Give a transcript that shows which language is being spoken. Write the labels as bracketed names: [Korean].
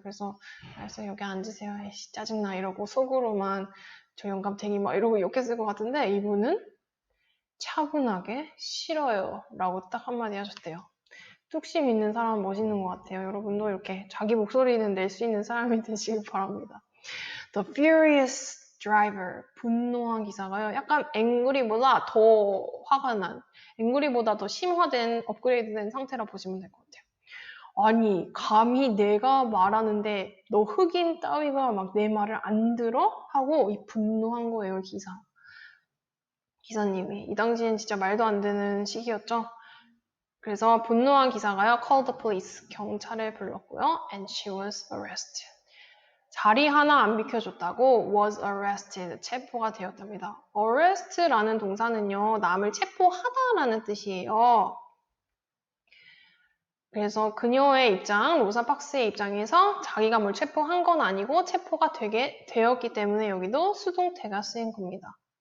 [Korean] 그래서 여기 앉으세요. 에이씨 짜증나 이러고 속으로만 저 영감탱이 막 이러고 욕했을 것 같은데 이분은 차분하게 싫어요 라고 딱 한마디 하셨대요. 뚝심 있는 사람은 멋있는 것 같아요. 여러분도 이렇게 자기 목소리는 낼 수 있는 사람이 되시길 바랍니다. [English] The furious driver, [Korean] 분노한 기사가요. 약간 angry보다 더 화가 난, angry보다 더 심화된, 업그레이드된 상태라 보시면 될 것 같아요. 아니, 감히 내가 말하는데 너 흑인 따위가 막 내 말을 안 들어? 하고 이 분노한 거예요, 기사님이. 이 당시엔 진짜 말도 안 되는 시기였죠. 그래서 분노한 기사가요, [English] called the police, [Korean] 경찰을 불렀고요, [English] and she was arrested. [Korean] 자리 하나 안 비켜줬다고 [English] was arrested, [Korean] 체포가 되었답니다. arrest라는 동사는요, 남을 체포하다라는 뜻이에요. 그래서 그녀의 입장, 로사 박스의 입장에서 자기가 뭘 체포한 건 아니고 체포가 되었기 때문에 여기도 수동태가 쓰인 겁니다.